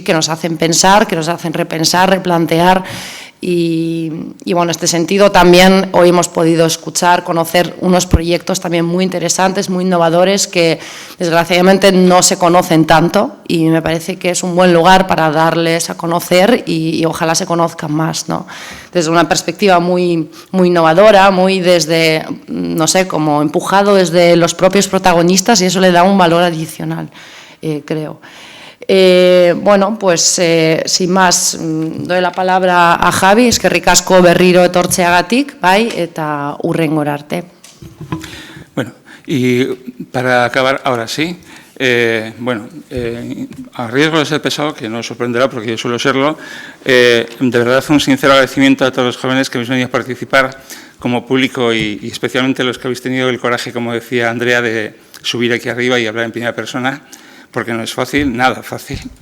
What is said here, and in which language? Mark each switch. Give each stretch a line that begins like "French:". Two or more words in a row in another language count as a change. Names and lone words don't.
Spanish: Que nos hacen pensar, que nos hacen repensar, replantear. Y en este sentido también hoy hemos podido escuchar, conocer unos proyectos también muy interesantes, muy innovadores que desgraciadamente no se conocen tanto y me parece que es un buen lugar para darles a conocer y ojalá se conozcan más, ¿no? Desde una perspectiva muy, muy innovadora, muy desde, como empujado desde los propios protagonistas y eso le da un valor adicional, creo. Sin más, doy la palabra a Javi,
Basque: eskerrik asko berriro etortzeagatik, bai, eta hurrengora arte.
Spanish: Bueno, y para acabar, ahora sí, a riesgo de ser pesado, que no os sorprenderá porque yo suelo serlo, de verdad un sincero agradecimiento a todos los jóvenes que habéis venido a participar como público y especialmente los que habéis tenido el coraje, como decía Andrea, de subir aquí arriba y hablar en primera persona, porque no es fácil, nada fácil.